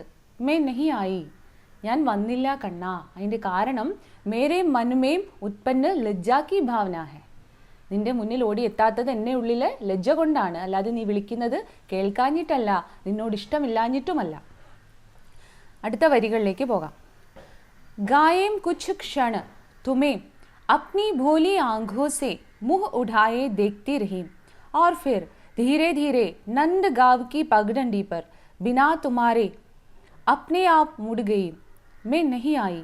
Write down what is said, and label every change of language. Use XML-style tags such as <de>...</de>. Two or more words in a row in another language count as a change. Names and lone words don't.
<hi>मैं नहीं आई,</hi> <ml>ഞാൻ വന്നില്ല കണ്ണാ. അതിൻ്റെ കാരണം</ml> <hi>मेरे मन में उत्पन्न लज्जा की भावना है.</hi> <ml>നിന്റെ മുന്നിൽ ഓടി എത്താത്തത് എന്നെ ഉള്ളിലെ ലജ്ജ കൊണ്ടാണ്, അല്ലാതെ നീ വിളിക്കുന്നത് കേൾക്കാഞ്ഞിട്ടല്ല, നിന്നോട് ഇഷ്ടമില്ലാഞ്ഞിട്ടുമല്ല. അടുത്ത വരികളിലേക്ക് പോകാം.</ml> <hi>गायें कुछ क्षण तुम्हें अपनी भोली आंखों से मुंह उठाए देखती रही और फिर धीरे धीरे नंद गांव की पगडंडी पर बिना तुम्हारे अपने आप मुड़ गई. मैं नहीं आई.</hi>